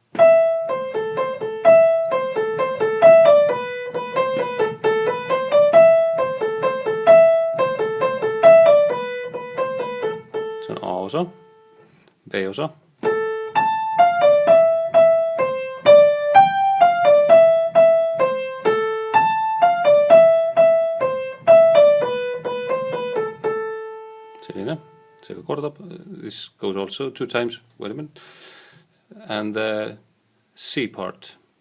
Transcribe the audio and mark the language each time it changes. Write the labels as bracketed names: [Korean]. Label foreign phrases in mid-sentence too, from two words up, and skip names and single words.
[Estonian] See on A-osa, B-osa. Selline, seega kordab. [English] This goes also 2 times, wait a minute. And the C part.